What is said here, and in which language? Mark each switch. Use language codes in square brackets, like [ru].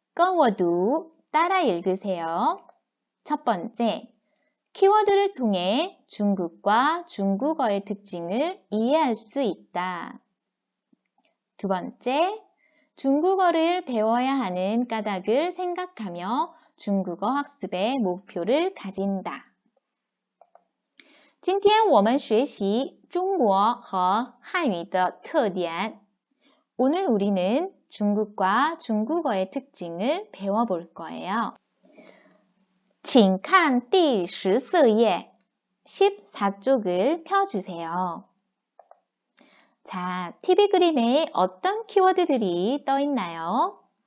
[zh] 跟我读, [ko] 따라 읽으세요. 첫 번째, 키워드를 통해 중국과 중국어의 특징을 이해할 수 있다. 두 번째, 중국어를 배워야 하는 까닭을 생각하며 중국어 학습의 목표를 가진다. [zh] 今天我们学习中国和汉语的特点. [ko] 오늘 우리는 중국과 중국어의 특징을 배워볼 거예요. [zh] 请看第14页. [ko] 14쪽을 펴주세요. 자, TV 그림에 어떤 키워드들이 떠 있나요?